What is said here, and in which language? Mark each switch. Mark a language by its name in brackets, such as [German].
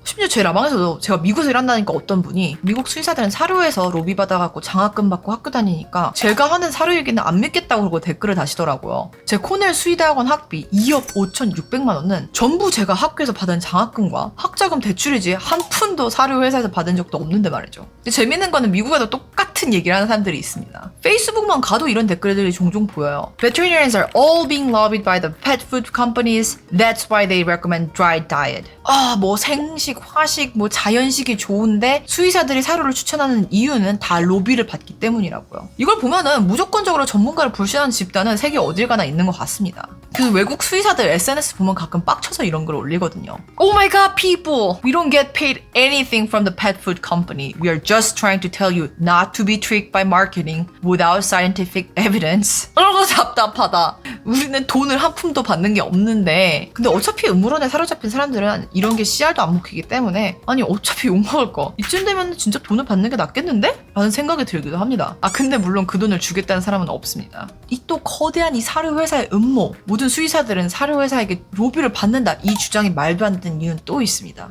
[Korean] 심지어 제 라방에서도 제가 미국에서 일한다니까 어떤 분이 미국 수의사들은 사료에서 로비 받아갖고 장학금 받고 학교 다니니까 제가 하는 사료 얘기는 안 믿겠다고 그러고 댓글을 다시더라고요. 제 코넬 수의대학원 학비 2억 5,600만 원은 전부 제가 학교에서 받은 장학금과 학자금 대출이지 한 푼도 사료 회사에서 받은 적도 없는데 말이죠. 근데 재밌는 거는 미국에도 똑같은 얘기를 하는 사람들이 있습니다. 페이스북만 가도 이런 댓글들이 종종 보여요. [English] Veterinarians are all being lobbied by the pet food companies. That's why they recommend dry diet. [Korean] 뭐 생식, 화식, 뭐 자연식이 좋은데 수의사들이 사료를 추천하는 이유는 다 로비를 받기 때문이라고요. 이걸 보면은 무조건적으로 전문가를 불신하는 집단은 세계 어딜 가나 있는 것 같습니다. 그 외국 수의사들 SNS 보면 가끔 빡쳐서 이런 걸 올리거든요. [English] Oh my god, people! We don't get paid anything from the pet food company. We are just trying to tell you not to be tricked by marketing without scientific evidence. [Korean] 답답하다. 우리는 돈을 한 푼도 받는 게 없는데, 근데 어차피 음모론에 사로잡힌 사람들은 이런 게 씨알도 안 먹히기 때문에 아니 어차피 욕먹을 거 이쯤 되면 진짜 돈을 받는 게 낫겠는데? 라는 생각이 들기도 합니다. 근데 물론 그 돈을 주겠다는 사람은 없습니다. 이 또 거대한 이 사료 회사의 음모, 모든 수의사들은 사료 회사에게 로비를 받는다, 이 주장이 말도 안 되는 이유는 또 있습니다.